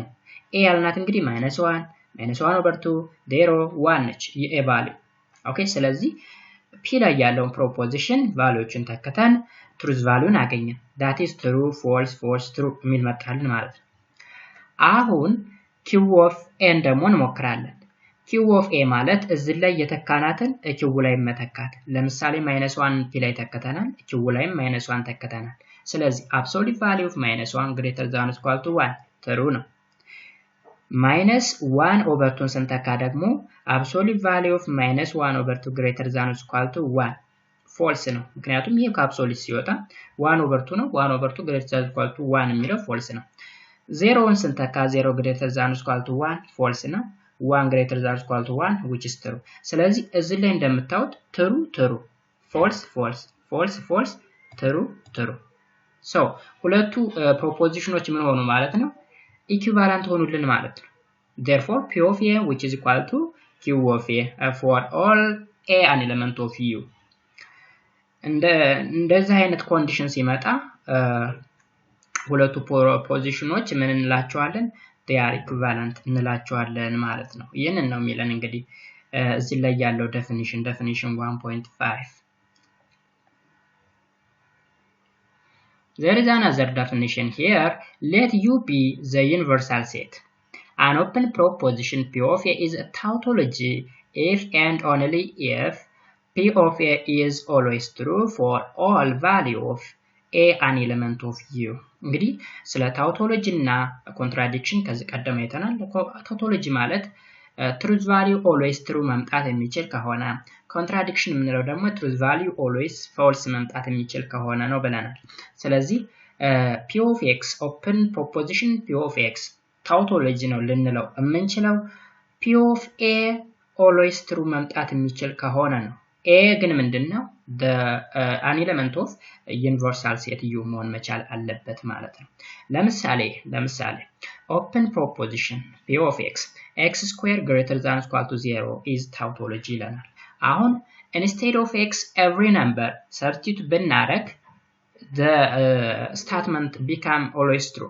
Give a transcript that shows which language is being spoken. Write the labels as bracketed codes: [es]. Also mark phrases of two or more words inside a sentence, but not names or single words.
[am] a ያልናት እንግዲህ -1 over 2 0 1 ነች የa ቫልዩ። ኦኬ ስለዚህ P ላይ ያለውን ፕሮፖዚሽን ቫልዩዎችን ተከተን truth ቫልዩን አገኘን። [en] that is true false true [am] የሚል መጣልን ማለት ነው። አሁን [en] Q of a [am] ደግሞ እንሞክራለን። [en] Q of a [am] ማለት እዚህ ላይ የተካናትን Q ላይ መተካት። ለምሳሌ -1 P ላይ ተከተናል Q ላይም -1 ተከተናል። ስለዚህ [en] absolute value of -1 greater than or equal to 1 true [am] ነው። [en] -1 over 2 [am] ስንተካ ደግሞ [en] absolute value of -1 over 2 greater than or equal to 1 false [am] ነው። ምክንያቱም ይሄ ከአብሶሉት ሲወጣ [en] 1 over 2 ነው 1 over 2 greater than or equal to 1 የሚለው false [am] ነው። 0ን ስንተካ [en] 0 greater than or equal to 1 false ነው 1 greater than or equal to 1 which is true። [am] ስለዚህ እዚህ ላይ እንደምታዩት [en] true false true so [am] ሁለቱ ፕሮፖዚሽኖች ምን ሆኑ ማለት ነው? ኢኩቫላንት ሆኑልን ማለት ነው። [en] therefore P of a which is equal to Q of a for all a an element of u [am] እንደዚህ አይነት ኮንዲሽን ሲመጣ ሁለቱ ፕሮፖዚሽኖች ምን እንላቸዋለን? [en] they are equivalent [am] እንላቸዋለን ማለት ነው። ይሄንን ነው የሚለን እንግዲህ እዚህ ላይ ያለው definition 1.5 [en] There is another definition here. Let U be the universal set. An open proposition P of A is a tautology if and only if P of A is always true for all value of A an element of U. [am] እንግዲህ ስለ ታውቶሎጂ እና ኮንትራዲክሽን ከዚህ ቀደም አይተናል። ታውቶሎጂ ማለት [en] truth value always true [am] መምጣት የሚችል ከሆነ contradiction የምንለው ደግሞ [en] truth value always [am] false መምጣት የሚችል ከሆነ ነው ብለናል። ስለዚህ [en] P of X open proposition P of X [am] tautology ነው ልንለው የምንችለው [en] P of A always true [am] መምጣት የሚችል ከሆነ ነው። A ግን ምንድነው [en] an element of universal set U [am] መሆን መቻል አለበት ማለት ነው። ለምሳሌ [en] open proposition P of X square greater than or equal to 0 is tautology [am] ይለናል። አሁን [en] instead of X every number substitute ብናደርግ the statement become always true.